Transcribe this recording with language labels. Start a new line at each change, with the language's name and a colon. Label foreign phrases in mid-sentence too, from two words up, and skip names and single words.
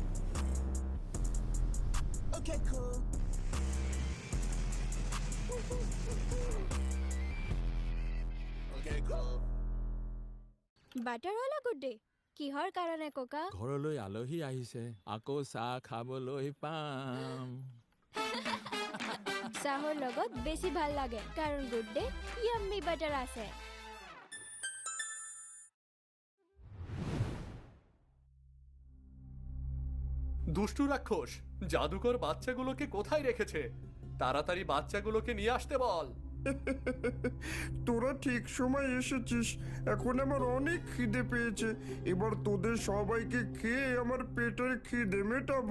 English: Okay, cool. Okay, cool.
Assamese: বাটাৰৱালা গুড ডে। কিহৰ কাৰণে ককা? ঘৰলৈ আলহী আহিছে, আকৌ চাহ খাবলৈ পাম। চাহৰ লগত বেছি ভাল লাগে কাৰণ গুড ডে ইয়াম্মি বাটাৰ আছে।
Bangla: দুষ্টু রাক্ষস, জাদুকর বাচ্চাগুলোকে কোথায় রেখেছে? তাড়াতাড়ি বাচ্চাগুলোকে নিয়ে আসতে বল। তোরা ঠিক সময় এসেছিস, এখন আমার অনেক খিদে পেয়েছে, এবার তোদের সবাইকে খেয়ে আমার পেটের খিদে মেটাবো।